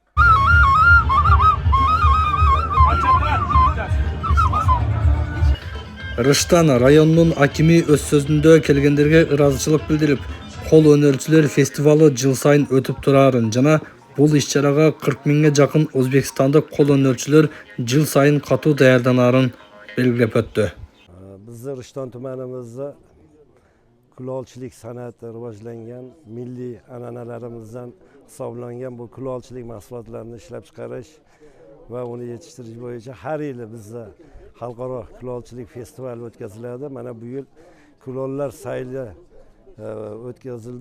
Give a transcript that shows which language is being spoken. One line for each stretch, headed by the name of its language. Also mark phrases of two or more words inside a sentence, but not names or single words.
Kyrgyz: Рыштан районунун акими өз сөзүндө келгендерге ыраазычылык билдирип, кол өнөрчүлөр фестивалы жыл сайын өтүп турарын жана бул иш-чарага 40 миңге жакын өзбекстандык кол өнөрчүлөр жыл сайын катуу даярданарын белгилеп өттү.
Uzbek: Биздин Рыштан tumanimizda kulolchilik san'ati rivojlangan, milliy an'analarimizdan hisoblangan bu kulolchilik mahsulotlarini ishlab chiqarish va uni yetishtirish bo'yicha har yili bizda xalqaro kulolchilik festivali o'tkaziladi. Mana bu yil kulollar sayli o'tkazildi.